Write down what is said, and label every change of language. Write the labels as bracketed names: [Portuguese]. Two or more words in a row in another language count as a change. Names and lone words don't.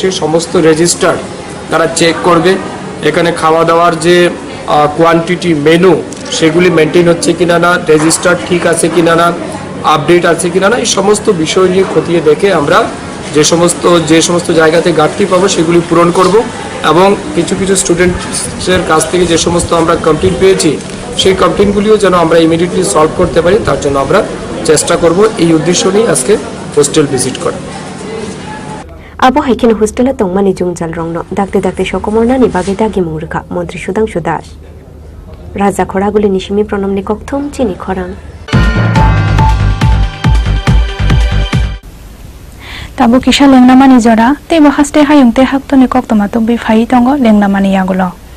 [Bangla] সমস্ত রেজিস্টার তারা চেক করবে, এখানে খাওয়া দাওয়ার যে [English] quantity menu [Bangla] সেগুলি মেনটেন হচ্ছে কিনা না, রেজিস্টার ঠিক আছে কিনা না, আপডেট আছে কিনা না, এই সমস্ত বিষয় নিয়ে খতিয়ে দেখে আমরা যে সমস্ত জায়গাতে ঘাটতি পাবো সেগুলি পূরণ করব এবং কিছু কিছু স্টুডেন্টসের কাছ থেকে যে সমস্ত আমরা কমপ্লেইন পেয়েছি সেই কমপ্লেইনগুলিও যেন আমরা [English] immediately solve [Bangla] করতে পারি তার জন্য আমরা চেষ্টা করব। এই উদ্দেশ্য নিয়ে আজকে [English] hostel visit [Bangla] করা। [Kok Borok] Abo haikino hostela tongmani jungjal rongno dakte dakte sokomornani bage dagi mungrekha মন্ত্রী সুদাংশু দাস রাজা খড়াগুলি নিশিমি প্রণমনি ককথম চিনি খরাং tabu kisha lengnamani jora tebo haste hayungte haktoni koktoma tokbi phai tongo lengnamani yagulo